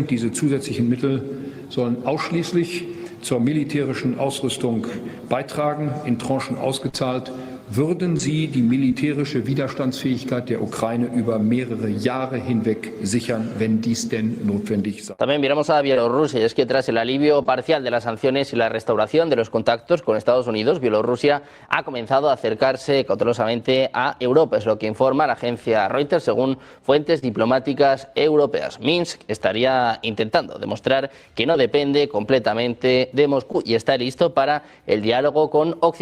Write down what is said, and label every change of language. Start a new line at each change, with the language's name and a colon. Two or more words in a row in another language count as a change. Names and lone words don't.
German: Diese zusätzlichen Mittel sollen ausschließlich zur militärischen Ausrüstung beitragen, in Tranchen ausgezahlt. Würden sie die militärische Widerstandsfähigkeit der Ukraine über mehrere Jahre hinweg sichern, wenn dies denn notwendig sei.
Spanish: También miramos a Bielorrusia, y es que tras el alivio parcial de las sanciones y la restauración de los contactos con Estados Unidos, Bielorrusia ha comenzado a acercarse cautelosamente a Europa, es lo que informa la agencia Reuters según fuentes diplomáticas europeas. Minsk estaría intentando demostrar que no depende completamente de Moscú y está listo para el diálogo con Occidente.